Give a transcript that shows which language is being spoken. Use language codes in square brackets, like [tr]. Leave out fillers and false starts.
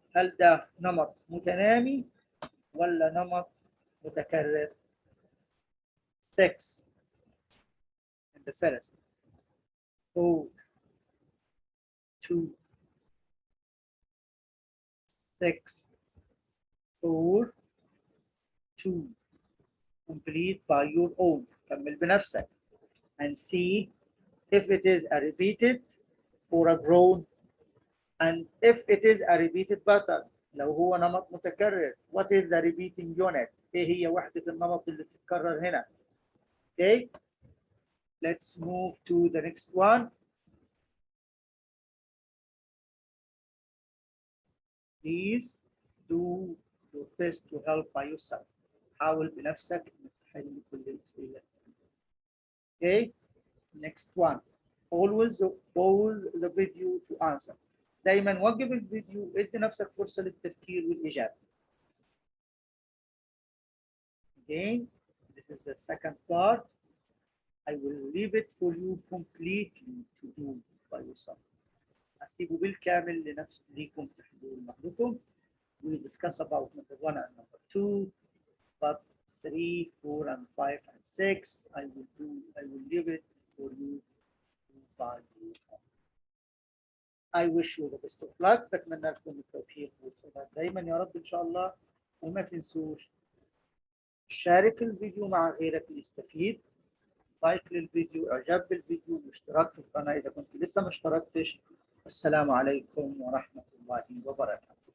[ar] هل ده نمط متنامي ولا نمط متكرر؟ 6 [en] in the first, [ar] 4 2 6 4 2. [en] Complete by your own. [ar] كمل بنفسك [en] and see if it is a repeated or a grown, and if it is a repeated pattern [ar] لو هو نمط متكرر [en] what is the repeating unit؟ [ar] ايه هي وحدة النمط اللي بتتكرر هنا؟ [en] Okay, let's move to the next one. Please do your best to help by yourself. [ar] حاول بنفسك انك تحل كل الأسئلة. [en] Okay, next one. Always pause the video to answer. [ar] دايما وقف الفيديو، ادي نفسك فرصة للتفكير والإجابة. [en] Again, this is the second part. I will leave it for you completely to do by yourself. [ar] هسيبه بالكامل ليكم تحلوه لوحدكم. [en] We discuss about number 1 and number 2, but 3, 4, and 5 and 6 I will leave it for you to by yourself. I wish you the best of luck. [ar] بتمنى لكم التوفيق والسداد دايما يا رب ان شاء الله. وما تنسوش شارك الفيديو مع غيرك ليستفيد. لايك للفيديو، اعجاب بالفيديو، واشتراك في القناة اذا كنت لسه ما اشتركتش. السلام عليكم ورحمة الله وبركاته.